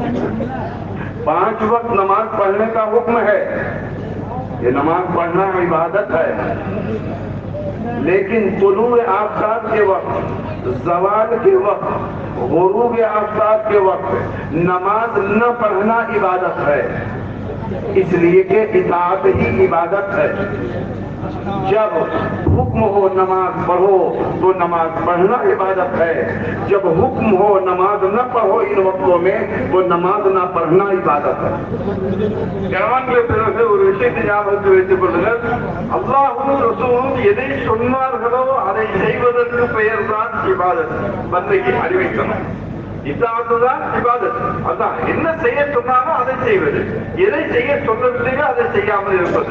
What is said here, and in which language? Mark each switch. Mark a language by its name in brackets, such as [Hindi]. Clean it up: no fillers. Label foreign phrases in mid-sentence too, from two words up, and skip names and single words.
[Urdu] 5 وقت نماز پڑھنے کا حکم ہے، یہ نماز پڑھنا عبادت ہے، لیکن طلوع آفتاب کے وقت، زوال کے وقت، غروب آفتاب کے وقت نماز نہ پڑھنا عبادت ہے، اس لیے کہ اطاعت ہی عبادت ہے۔ جب حکم ہو نماز پڑھو تو نماز پڑھنا عبادت ہے، جب حکم ہو نماز نہ پڑھو ان وقتوں میں تو نماز نہ پڑھنا عبادت ہے۔ [Tamil] கணவான்களை பிறகு ஒரு விஷயத்தை ஞாபகத்தில் வைத்துக் கொள்ளுங்கள், அல்லாஹ்வும் ரசூலும் எதை சொன்னார்களோ அதை செய்வதற்கு பெயர் தான் இபாதத், பந்தகி அறிவிக்கணும்। இதாத்து தான் இபாதத், அதான் என்ன செய்ய சொன்னாலும் அதை செய்வது, எதை செய்ய சொல்லவில்லையோ அதை செய்யாமல் இருப்பது।